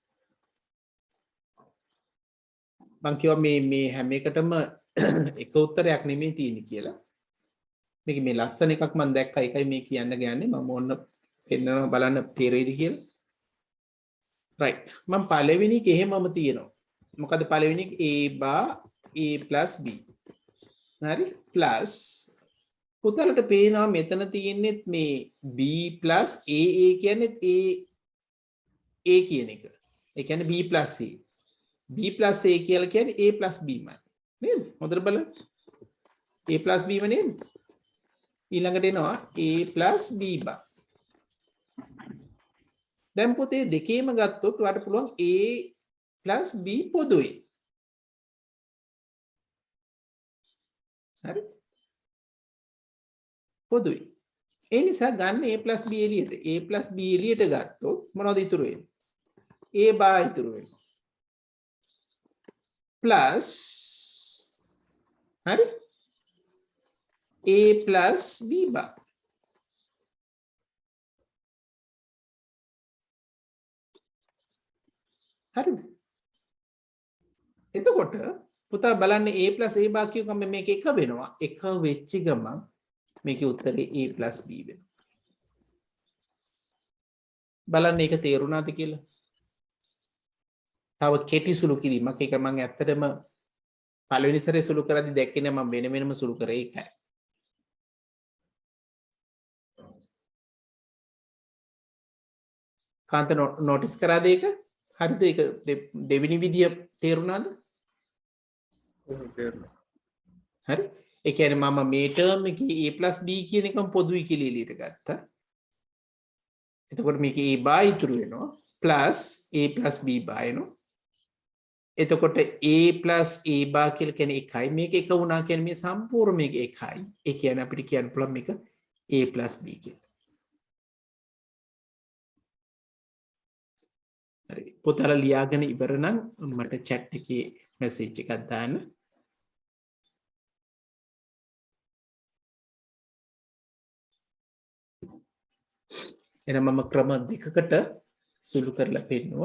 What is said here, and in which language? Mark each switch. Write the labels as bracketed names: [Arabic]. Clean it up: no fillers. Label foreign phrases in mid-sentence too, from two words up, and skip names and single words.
[Sinhala] මම කියවා මේ හැම එකටම එක උත්තරයක් නෙමෙයි තියෙන්නේ කියලා. මේක මේ ලස්සන එකක් මම දැක්කා. ඒකයි මේ කියන්න ගන්නේ. මම ඕන්න පෙන්නනවා බලන්න තේරෙයිද කියලා. right, මම පළවෙනි එක එහෙමම තියෙනවා. මොකද පළවෙනි එක [English] a bar a plus b. [Sinhala] හරි, plus පුතාලට පේනවා මෙතන තියෙන්නේ මේ [English] b plus a [Sinhala] කියන්නේත් a කියන එක. ඒ කියන්නේ [English] b plus a. b plus a [Sinhala] කියලා කියන්නේ [English] a plus b [Sinhala] මයි. නේද? හොඳට බලන්න. [English] a plus b [Sinhala] ම නේද? ඊළඟට එනවා [English] a plus b bar. [Sinhala] දැන් පුතේ දෙකේම ගත්තොත් ඔයාලට පුළුවන් [English] a plus b [Sinhala] පොදුයි. හරි? පොදුයි. ඒ නිසා ගන්න [English] a plus b [Sinhala] එළියට. [English] a plus b [Sinhala] එළියට ගත්තොත් මොනවද ඉතුරු වෙන්නේ? [English] a bar [Sinhala] ඉතුරු වෙනවා. plus හරි? [English] a plus b bar. [Sinhala] හරිද? එතකොට පුතා බලන්න [English] a plus a bar [Sinhala] කියුවම මේක එක වෙනවා. එක වෙච්ච ගමන් මේකේ උත්තරේ [English] a plus b [Sinhala] වෙනවා. බලන්න ඒක තේරුණාද කියලා? තව කෙටි සුළු කිරීමක්. ඒක මම ඇත්තටම පළවෙනි සැරේ සුළු කරද්දි දැක්කේ නෑ මම වෙන වෙනම සුළු කරේ ඒකයි. කාන්ත නොටිස් කරාද ඒක? හරිද? ඒක දෙවෙනි විදිය තේරුණාද? තේරුණා. හරි? ඒ කියන්නේ මම මේ ටර්ම් එකේ [English] a plus b [Sinhala] කියන එකම පොදුයි කියලා එළියට ගත්තා. එතකොට මේකේ [English] a bar [Sinhala] ඉතුරු වෙනවා [English] plus a plus b bar [Sinhala] එනවා. එතකොට [English] a plus a bar [Sinhala] කියලා කියන්නේ එකයි. මේක එක වුණා කියන්නේ මේ සම්පූර්ණ මේක එකයි. ඒ කියන්නේ අපිට කියන්න පුළුවන් මේක [English] a plus b [Sinhala] කියලා. හරි. පොතල ලියාගෙන ඉවර නම් මට chat එකේ message එකක් දාන්න. එහෙනම් මම ක්‍රම දෙකකට සුළු කරලා පෙන්නුවා.